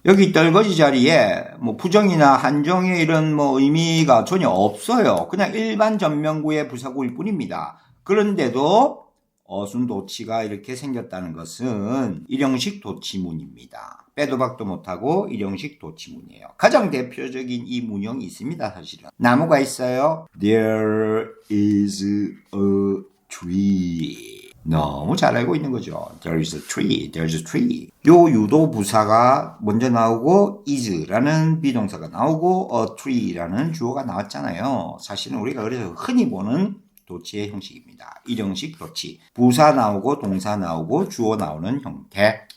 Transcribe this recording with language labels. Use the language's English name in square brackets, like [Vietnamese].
[Korean] 여기 떨거지 자리에 부정이나 한정의 이런 의미가 전혀 없어요. 그냥 일반 전명구의 부사구일 뿐입니다. 그런데도 어순 도치가 이렇게 생겼다는 것은 일형식 도치문입니다. 빼도 박도 못하고 일형식 도치문이에요. 가장 대표적인 이 문형이 있습니다. 사실은 나무가 있어요. [English] There is a tree. [Korean] 너무 잘 알고 있는 거죠. [English] There is a tree. There's a tree. [Korean] 요 유도 부사가 먼저 나오고 is라는 비동사가 나오고 a tree라는 주어가 나왔잖아요. 사실은 우리가 그래서 흔히 보는 도치의 형식입니다. 일형식 도치. 부사 나오고 동사 나오고 주어 나오는 형태.